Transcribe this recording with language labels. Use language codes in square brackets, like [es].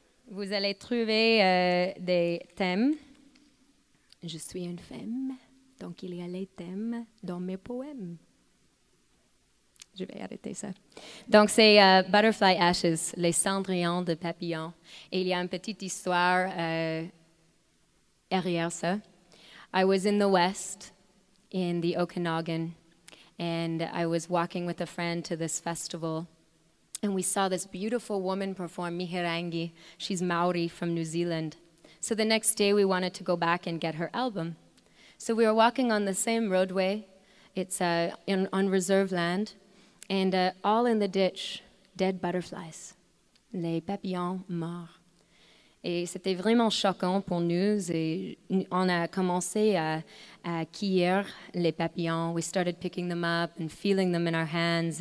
[fr] Vous allez trouver des thèmes. Je suis une femme, donc il y a les thèmes dans mes poèmes. Je vais arrêter ça. Donc, c'est Butterfly Ashes, les cendrillons de Pavillon. Et il y a une petite histoire derrière ça. [en] I was in the West, in the Okanagan, and I was walking with a friend to this festival. And we saw this beautiful woman perform mihirangi. She's Maori from New Zealand. So the next day, we wanted to go back and get her album. So we were walking on the same roadway. It's on reserve land. And all in the ditch, dead butterflies, [fr] les papillons morts. Et c'était vraiment choquant pour nous. Et on a commencé à cueillir les papillons. [en] We started picking them up and feeling them in our hands.